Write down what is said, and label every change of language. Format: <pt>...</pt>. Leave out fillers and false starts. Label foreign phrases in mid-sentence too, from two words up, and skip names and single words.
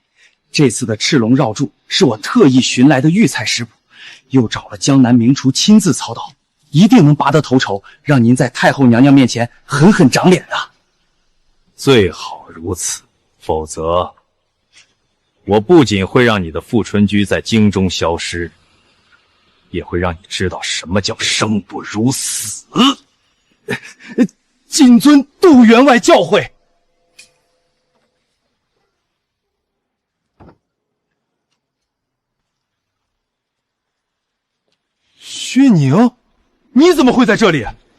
<zh>這次的赤龍繞柱是我特意尋來的御菜食譜，又找了江南名廚親自操刀，一定能拔得頭籌，讓您在太后娘娘面前狠狠長臉的。最好如此，否則我不仅会讓你的富春居在京中消失，也會讓你知道什麼叫生不如死。謹遵杜員外教誨。薛寧，你怎麼會在這裡？</zh>